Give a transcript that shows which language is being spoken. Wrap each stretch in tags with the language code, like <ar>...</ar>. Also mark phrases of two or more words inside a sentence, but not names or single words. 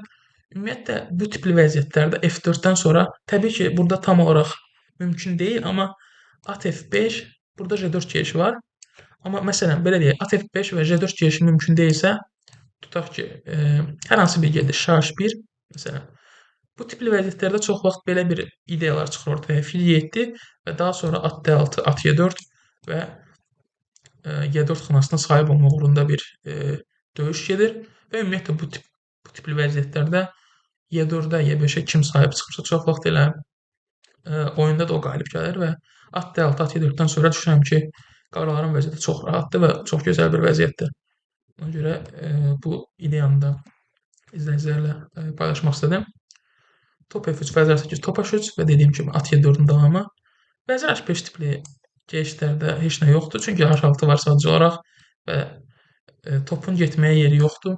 <az>Ümumiyyətlə bu tipli vəziyyətlərdə F4-dən sonra təbii ki, burada tam olaraq mümkün deyil, amma at F5, burada J4 gedişi var. Amma məsələn, belə deyək, at F5 və J4 gedişi mümkün deyilsə, tutaq ki, hər hansı bir gediş, H1, məsələn, bu tipli vəziyyətlərdə çox vaxt belə bir ideyalar çıxır ortaya. Fil Y7 və daha sonra at D6, at Y4 və Y4 xanasına sahib olmaq uğrunda bir döyüş gedir və ümumiyyətlə bu tipli vəziyyətlərdə Y4-də, Y5-ə kim sahib çıxırsa çox vaxt elə oyunda da o qalib gəlir və at D6, at Y4-dən sonra düşünürəm ki, qaraların vəziyyəti çox rahatdır və çox gözəl bir vəziyyətdir. Ona görə bu ideyanı da izləyicilərlə paylaşmaq istədim. Top F3, vəzir A8, top H3 və dediyim kimi at Y4-ün davamı. Vəzir H5 tipli gedişlərdə heç nə yoxdur, çünki H6 var sadəcə olaraq və topun getməyə yeri yoxdur.</az>